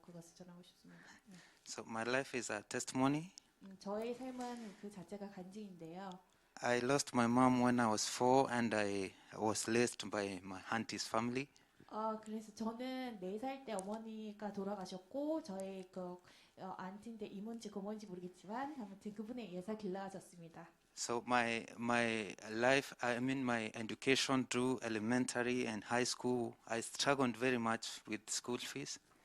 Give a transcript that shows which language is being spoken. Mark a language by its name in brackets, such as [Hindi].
[Korean] 그것을 전하고 싶습니다. [English] So my life is a testimony. [Korean] 저의 삶은 그 자체가 간증인데요. [English] I lost my mom when I was 4 and I was raised by my auntie's family. [Korean] 그래서 저는 4살 때 어머니가 돌아가셨고 저의 안티인데 이모인지 고모인지 모르겠지만 아무튼 그분에 의해서 길러졌습니다. [English] So my life, I mean my education through elementary and high school, I struggled very much with school fees.